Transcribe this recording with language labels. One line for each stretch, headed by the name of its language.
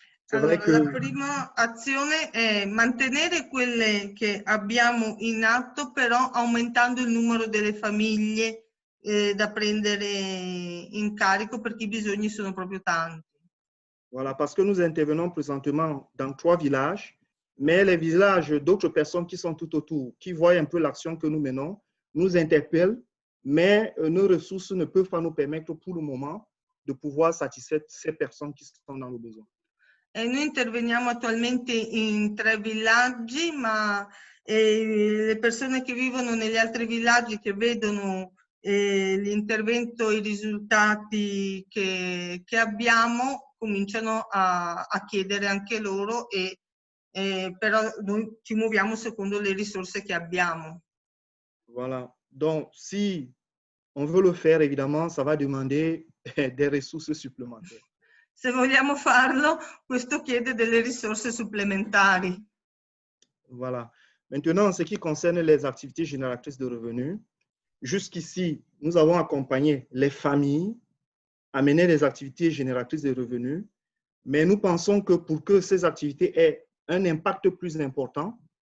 Italian: Allora, la prima azione è mantenere quelle che abbiamo in atto, però aumentando il numero delle famiglie da prendere in carico, perché i bisogni sono proprio tanti.
French: Voilà, parce que nous intervenons présentement dans 3 villages, mais les villages d'autres personnes qui sont tout autour, qui voient un peu l'action que nous menons, nous interpellent, mais nos ressources ne peuvent pas nous permettre pour le moment de pouvoir satisfaire ces personnes qui sont dans le besoin.
Italian: Noi interveniamo attualmente in 3 villaggi, ma le persone che vivono negli altri villaggi, che vedono l'intervento e i risultati che abbiamo, cominciano a chiedere anche loro, però noi ci muoviamo secondo le risorse che abbiamo.
French: Voilà. Donc, si on veut le faire, évidemment, ça va demander des ressources supplémentaires.
Italian: Se vogliamo farlo, questo chiede delle risorse supplementari.
French: Voilà. Maintenant, en ce qui concerne les activités génératrices de revenus, jusqu'ici, nous avons accompagné les familles à mener des activités génératrices de revenus, mais nous pensons que pour que ces activités aient un impact plus important,